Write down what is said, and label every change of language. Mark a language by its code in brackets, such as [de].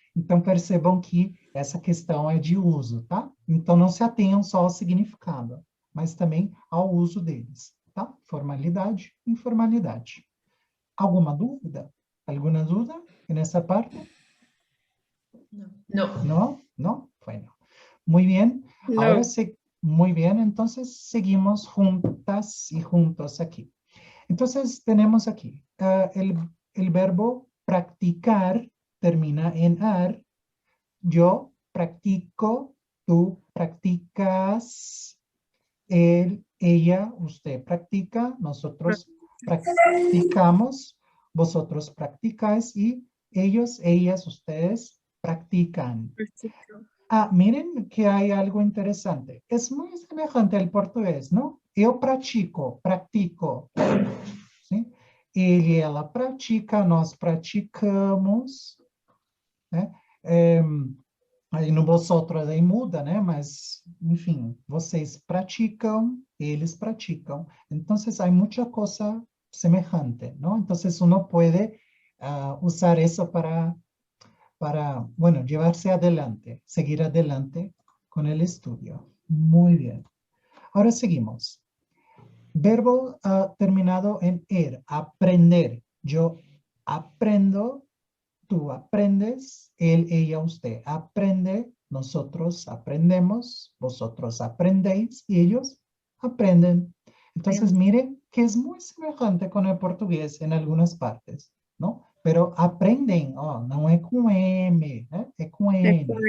[pt] Então, percebam que essa questão é de uso, tá? Então, não se atenham só ao significado, mas também ao uso deles, tá? Formalidade, informalidade. Alguma dúvida? Alguma dúvida nessa parte? [es] No. ¿No? ¿No? Bueno. Muy bien. No. Ahora muy bien, entonces seguimos juntas y juntos aquí. Entonces tenemos aquí el verbo practicar termina en ar. Yo practico, tú practicas, él, ella, usted practica, nosotros practicamos, vosotros practicáis y ellos, ellas, ustedes practican. Miren que hay algo interesante. Es muy semejante al portugués, ¿no? [pt] Eu pratico, practico. ¿Sí? Ele e ela pratica, nós praticamos, né? Aí no vosotros aí muda, né? Mas, enfim, vocês praticam, eles praticam. Então, há muita coisa [es] semejante, ¿no? Então, uno puede usar isso para, bueno, llevarse adelante, seguir adelante con el estudio. Muy bien. Ahora seguimos. Verbo terminado en er, aprender. Yo aprendo, tú aprendes, él, ella, usted aprende, nosotros aprendemos, vosotros aprendéis y ellos aprenden. Entonces, mire que es muy semejante con el portugués en algunas partes, ¿no? [pt] Pero aprendem, ó, não é com M, né? É com N.